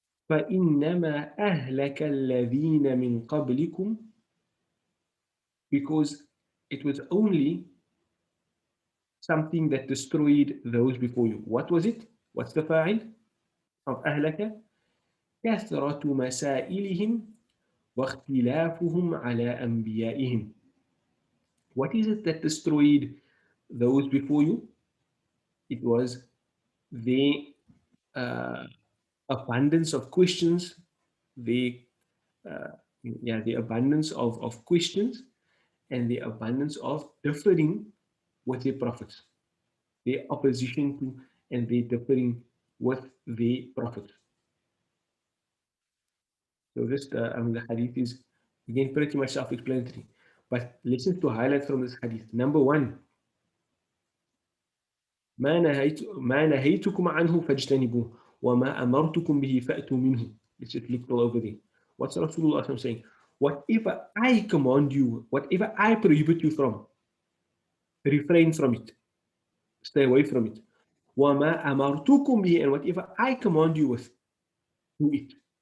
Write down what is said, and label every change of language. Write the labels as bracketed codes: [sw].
[ar] فَإِنَّمَا أَهْلَكَ الَّذِينَ مِنْ قَبْلِكُمْ, [en] because it was only something that destroyed those before you. What was it? What's the fa'il of أهلك? [ar] كثرة مسائلهم واختلافهم على أنبيائهم. [en] What is it that destroyed those before you? It was the uh, abundance of questions, the the abundance of questions, and the abundance of differing with the prophets, their opposition to and their differing with the prophets. So this, the hadith is again pretty much self-explanatory. But lessons to highlight from this hadith. Number one, [ar] ما نهيتكم عنه فاجتنبوه وما أمرتكم به فأتوا منه. [en] Let's just look all over there. What's Rasulullah saying? Whatever I command you, whatever I prohibit you from, refrain from it. Stay away from it. [ar] وما أمرتكم به, [en] and whatever I command you with, do it.